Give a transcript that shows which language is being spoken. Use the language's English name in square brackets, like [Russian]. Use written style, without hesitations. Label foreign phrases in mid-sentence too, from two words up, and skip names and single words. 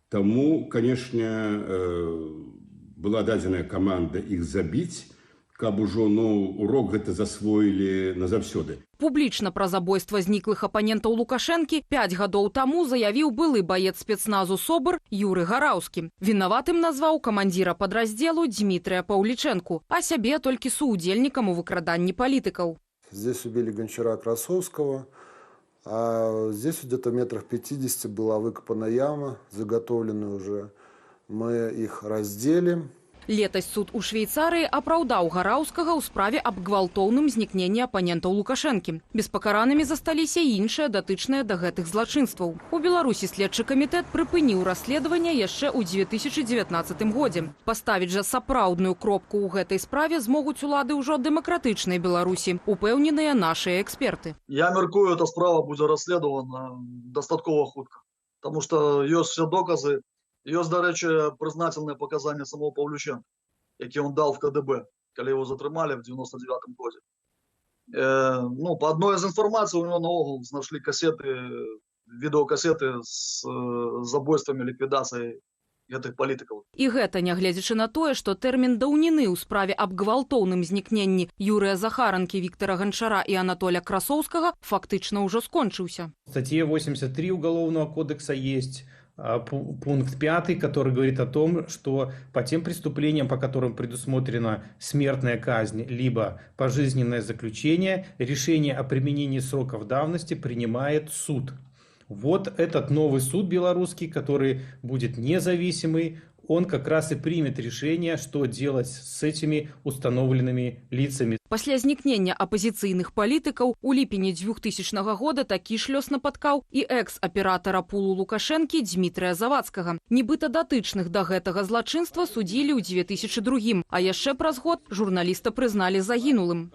[Belarusian] Таму, конечно, была дадзеная каманда іх забіць, каб ужо урок гэта засвоілі назаўсёды. Публічна пра забойства зніклых апанентаў Лукашэнкі 5 гадоў таму заявіў былы баец спецназу СОБР Юры Гараўскі. Вінаватым назваў камандзіра падраздзелу Дмітрыя Паўлічэнку, а сябе толькі суудзельнікам у выкраданні палітыкаў. [Russian] Здесь убили Гончара Красовского, а здесь где-то метрах 50 была выкопана яма, заготовленная уже. Мы их разделим. [Belarusian] Летась суд у Швейцарыі апраўдаў Гараўскага ў справе аб гвалтоўным знікненні апанентаў Лукашэнкі. Беспакаранымі засталіся і іншыя датычныя да гэтых злачынстваў. У Беларусі следчы камітэт прыпыніў расследаванне яшчэ ў 2019 годзе. Паставіць жа сапраўдную кропку ў гэтай справе змогуць улады ўжо дэмакратычнай Беларусі, упэўненыя нашыя эксперты. Я мяркую, эта справа будзе расследавана дастаткова хутка, таму што ёсць все доказы. Ёсць, дарэчы, прызнательныя паказанні самого Паўлічэнка, які ён [Russian] дал в [Belarusian] КДБ, калі яго затрымалі в 99-м годзе. По адной з інфармацый [Russian] у него [Belarusian] наогул знайшлі касеты, відэакасеты з забойствамі, ліквідацыяй гэтых палітыкаў. І гэта нягледзячы на тое, што тэрмін даўніны ў справе аб гвалтоўным знікненні Юрыя Захаранкі, Віктора Гончара і Анатоля Красоўскага фактычна ўжо скончыўся. [Russian] В статье 83 Уголовного кодекса есть пункт 5, который говорит о том, что по тем преступлениям, по которым предусмотрена смертная казнь, либо пожизненное заключение, решение о применении сроков давности принимает суд. Вот этот новый суд белорусский, который будет независимый, он как раз и примет решение, что делать с этими установленными лицами. [Belarusian] Пасля знікнення апазіцыйных палітыкаў у ліпені 2000 года такі ж лёс напаткаў і экс-аператара пулу Лукашэнкі Дмітрыя Завадскага. Нібыта датычных да гэтага злачынства судзілі ў 2002, а яшчэ праз год журналіста прызналі загінулым.